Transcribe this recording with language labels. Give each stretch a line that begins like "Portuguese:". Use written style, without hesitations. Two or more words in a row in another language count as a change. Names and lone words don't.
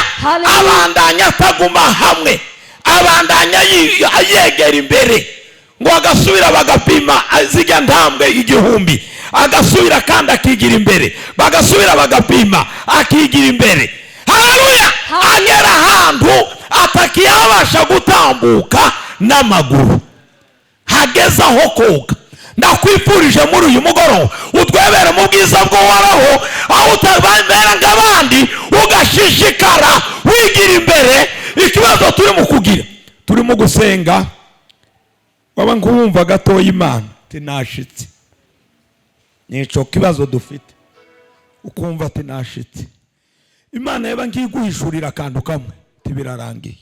Rundi: Abandanya ataguma hamwe, abandanya yegera imbere, ngo agasubira bagapima zijya ntambwe 1000, agasubira kandi akigira imbere, bagasubira bagapima akigira imbere. Haleluya. Agera ahantu atakiyabasha gutambuka n'amaguru, hageza aho koga. Ndakwifurije muri uyu mugoroba utwebere mu bwiza bw'Uhoraho, aho utabera ng'abandi, ugashishikara wigira imbere. Ikibazo turi mu kugira, turi mu gusenga waba ngumva gatoya Imana tinashitse. Nico kibazo dufite. Ukumva ati nashitse. Imana yaba ngiguhishurira kantu kamwe tibirarangiye.